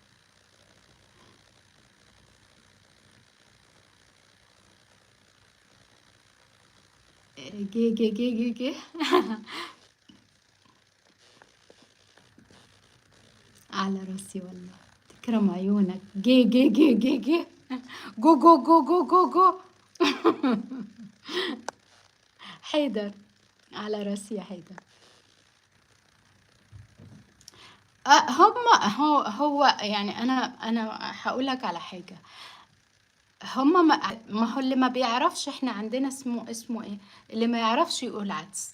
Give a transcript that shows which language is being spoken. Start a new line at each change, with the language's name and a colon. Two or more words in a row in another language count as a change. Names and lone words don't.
Arabic: جي جي جي جي جي. على راسي والله. تكرم عيونك. جي جي جي جي جي. جو جو جو جو جو جو. حيدر. على راسي يا حيدر. هو يعني انا هقول لك على حاجه. هما ما هو اللي ما بيعرفش احنا عندنا اسمه ايه، اللي ما يعرفش يقول عدس.